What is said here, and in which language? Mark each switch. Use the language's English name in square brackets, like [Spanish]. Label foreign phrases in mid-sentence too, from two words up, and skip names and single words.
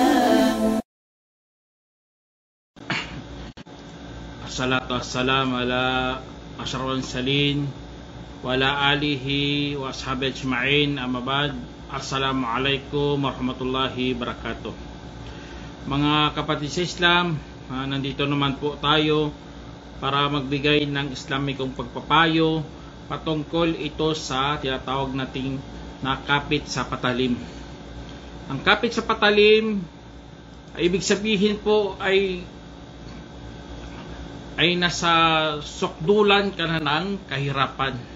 [Arabic] الصلاة والسلام على أشرف المرسلين وعلى آله وأصحابه أجمعين أما بعد. السلام عليكم ورحمة الله وبركاته. [Filipino] Mga kapatid sa Islam, nandito naman po tayo para magbigay ng Islamikong pagpapayo patungkol ito sa tinatawag nating nakapit sa patalim. Ang kapit sa patalim ay ibig sabihin po ay nasa sukdulan ka na ng kahirapan.